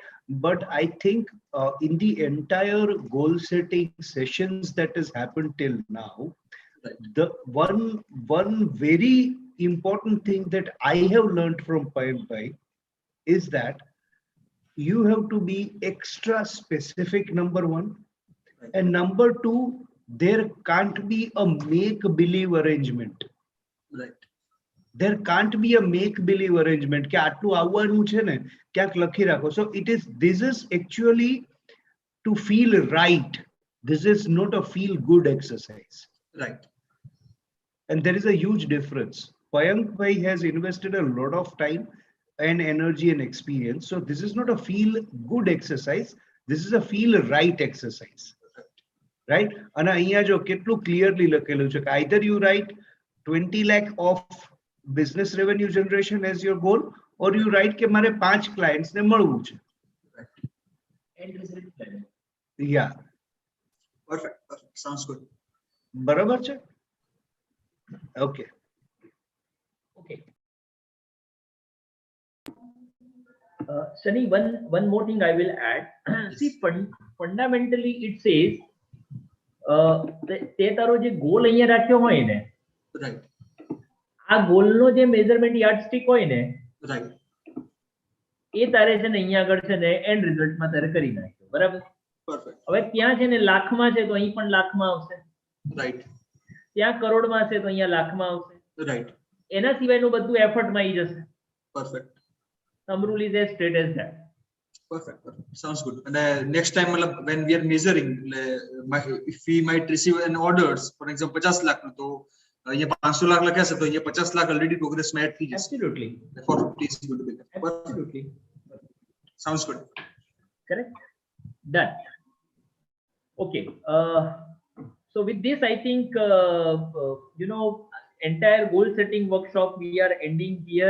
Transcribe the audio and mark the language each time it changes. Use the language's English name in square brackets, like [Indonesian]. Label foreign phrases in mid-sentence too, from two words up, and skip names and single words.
[English] But I think in the entire goal setting sessions that has happened till now, the one very important thing that I have learned from Payank Bhai is that you have to be extra specific, number one, and number two, there can't be a make-believe arrangement. Right. There can't be a make-believe arrangement. [Gujarati] કે આટલું આવવાનું છે ને ક્યાંક લખી રાખો. [English] So this is actually to feel right. This is not a feel-good exercise. Right. And there is a huge difference. Payank Bhai has invested a lot of time and energy and experience. So this is not a feel-good exercise. This is a feel-right exercise. Right? [Gujarati] અને અહીંયા જો કેટલું clearly લખેલું છે કે [English] either you write 20 lakh of business revenue generation as your goal, or you write [Gujarati] કે મારે 5 clients ને મળવું છે. [English] And result planning. Yeah. Perfect. Sounds good. [Gujarati] બરાબર છે? [English] Okay. Okay. Sunny, one more thing I will add. See, fundamentally it says [Gujarati] તે તારો જે ગોલ અહીંયા રાખ્યો હોય ને, [English] Right. [Gujarati] આ ગોલનો જે [English] measurement yardstick [Gujarati] હોય ને, [English] Right. [Gujarati] એ તારે છે ને અહીંયા આગળ છે ને [English] end resultમાં [Gujarati] તારે કરી નાખ્યો. બરાબર? [English] Perfect. [Gujarati] હવે ત્યાં છે ને લાખમાં છે તો અહીં પણ લાખમાં આવશે. [English] Right. [Gujarati] ત્યાં કરોડમાં છે તો અહીંયા લાખમાં આવશે. [English] Right. [Gujarati] એના સિવાયનું બધું એફર્ટમાં આવી જશે. [English] Perfect. Some rule is as straight as that. Perfect. Sounds good. And next time when we are measuring, if we might receive an orders, for example 50 lakh, [Gujarati] તો અહીંયા 500 લાખ લખ્યા છે તો અહીંયા 50 લાખ [English] already progress [Gujarati] માં add થઈ જશે. [English] Absolutely. For this is good. Absolutely. Sounds good. Correct. Done. Okay. So with this, I think entire goal setting workshop we are ending here.